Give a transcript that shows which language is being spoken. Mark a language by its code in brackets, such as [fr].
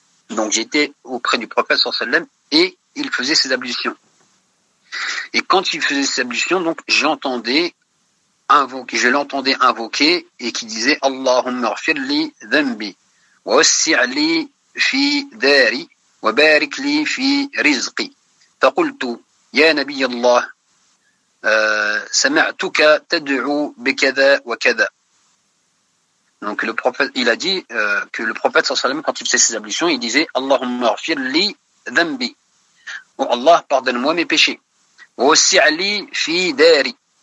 [fr] Donc j'étais auprès du prophète sallallahu alayhi wa sallam et il faisait ses ablutions. Et quand il faisait ses ablutions, donc je l'entendais invoquer et qui disait [ar] Allahumma ighfirli dhanbi ووسع لي في داري وبارك لي في رزقي. فقلت يا نبي الله سمعتك تدعو بكذا وكذا. [fr] Donc le prophète, il a dit que le prophète sallallahu alayhi wa sallam, quand il faisait ses ablutions, il disait [ar] Allahumma ghfir li dhanbi. [fr] Oh Allah, pardonne-moi mes péchés. [ar] Wa wassi' li fi dari.